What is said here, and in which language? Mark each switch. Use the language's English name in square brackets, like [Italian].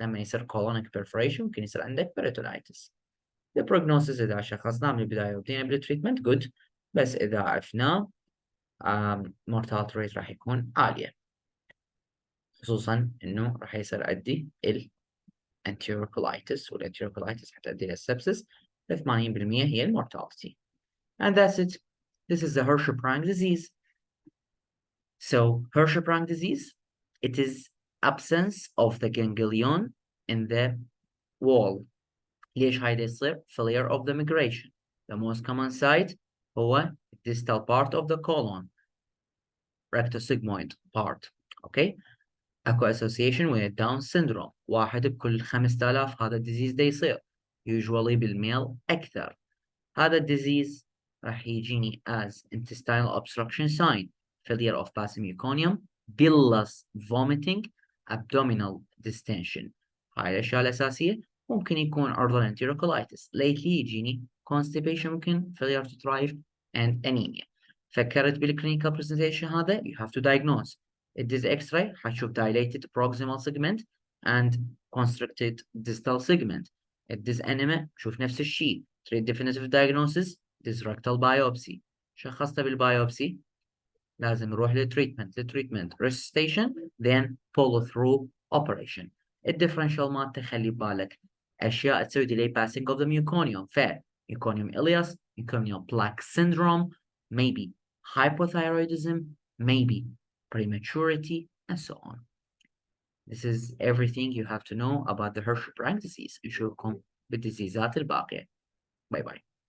[Arabic] لما يصير colonic perforation ممكن يصير عندك peritonitis. The prognosis إذا شخصناه من البداية وبدينا بالتريتمنت good, بس إذا عرفناه mortality rate راح يكون عالية, خصوصا انه راح يصير عندي الانتيروكولايتس, والانتيروكولايتس حتؤدي الى السبسس, 80% هي المورتاليتي. [English] And that's it. This is the Hirschsprung disease. So Hirschsprung disease, it is absence of the ganglion in the wall. [Arabic] ليش هاي يصير؟ failure of the migration. [English] The most common site هو distal part of the colon, rectosigmoid part. Okay. [Arabic] اكو association with Down syndrome, واحد بكل 5000 هذا الديزيز دا يصير, usually بالميل أكثر. [English] هذا الديزيز راح يجيني as intestinal obstruction sign, failure of passing meconium, bilious vomiting, abdominal distension. [Arabic] هاي الأشياء الأساسية. [English] ممكن يكون عرضة enterocolitis, lately يجيني constipation, ممكن failure to thrive and anemia. فكرت بالclinical presentation هذا, you have to diagnose. الديز X-ray حتشوف dilated proximal segment and constricted distal segment. [Arabic] الديز انيما شوف نفس الشيء, تريد definitive diagnosis ديز rectal biopsy. شخصت بالبايوبسي لازم نروح للتريتمنت resuscitation then follow through operation. [English] الديفرنشال مالته خلي بالك اشياء تسوي delay passing of the meconium, meconium ileus, meconium plaque syndrome, maybe hypothyroidism, maybe prematurity and so on. This is everything you have to know about the Hirschsprung disease. [Arabic] نشوفكم بالديزيزات الباقية. باي باي.